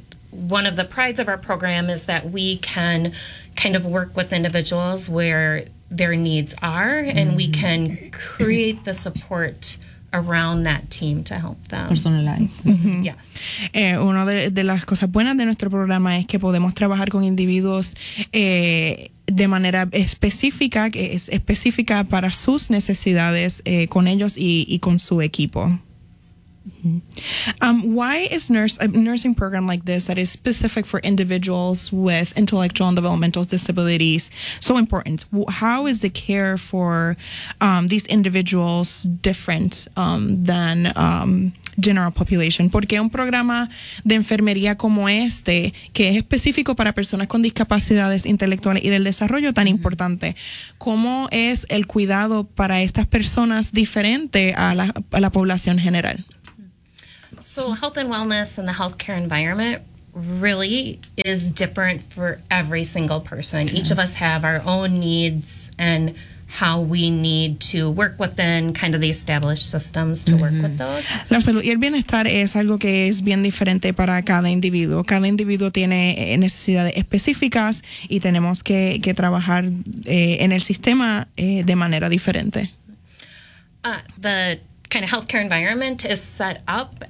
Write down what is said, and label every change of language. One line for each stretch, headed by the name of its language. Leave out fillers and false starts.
English: One of the prides of our program is that we can kind of work with individuals where their needs are, and mm-hmm. we can create the support around that team to help them. Personalize. Yes.
Spanish: Una de las cosas buenas de nuestro programa es que podemos trabajar con individuos de manera específica, que es específica para sus necesidades con ellos y con su equipo. Mm-hmm.
English: Why is a nursing program like this that is specific for individuals with intellectual and developmental disabilities so important? How is the care for these individuals different than general population?
Spanish: ¿Por qué un programa de enfermería como este, que es específico para personas con discapacidades intelectuales y del desarrollo, tan importante? ¿Cómo es el cuidado para estas personas diferente a la población general?
English: So health and wellness and the healthcare environment really is different for every single person. Yes. Each of us have our own needs and how we need to work within kind of the established systems to mm-hmm. work with those.
Spanish: La salud y el bienestar es algo que es bien diferente para cada individuo. Cada individuo tiene necesidades específicas y tenemos que trabajar en el sistema de manera diferente.
English: The kind of healthcare environment is set up as